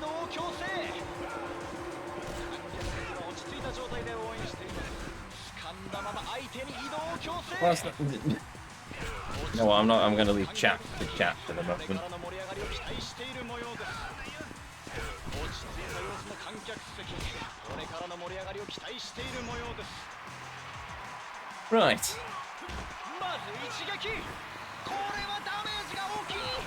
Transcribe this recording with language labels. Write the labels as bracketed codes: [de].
[ja] 強制。観客席は落ち着いた状態で応援しています。掴んだまま相手に移動を強制。 [en] Well, no, I'm not. I'm going to leave chat to chat for the moment. [ja] これからの盛り上がりを期待している模様です。落ち着いた様子の観客席、これからの盛り上がりを期待している模様です。 [en] Right. [ja] まず一撃、これはダメージが大きい。